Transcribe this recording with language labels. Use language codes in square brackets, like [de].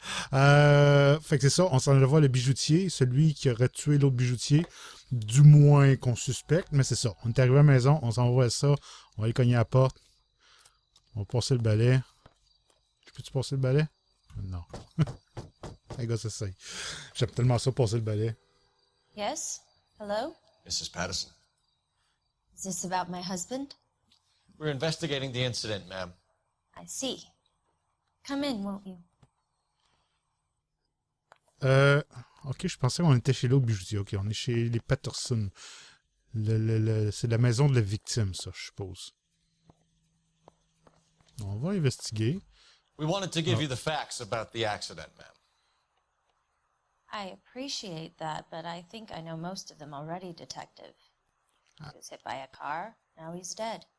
[fr] Fait que c'est ça, on s'en allait voir le bijoutier, celui qui aurait tué l'autre bijoutier, du moins qu'on suspecte, mais c'est ça. On est arrivé à la maison, on s'en va voir ça, on va aller cogner à la porte. On va passer le balai. Peux-tu passer le balai? Non. Les gars, c'est ça. J'aime tellement ça, passer le balai. [en] Yes? Hello? Mrs. Patterson. Is this about my husband? We're investigating the incident, ma'am. I see. Come in, won't you? [fr] Ok, je pensais qu'on était chez l'autre bijoutier. Ok, on est chez les Patterson. C'est la maison de la victime, ça, je suppose. On va investiguer. [en] We wanted to give you the facts about the accident, ma'am. I appreciate that, but I think I know most of them already, Detective. He was hit by a car, now he's dead.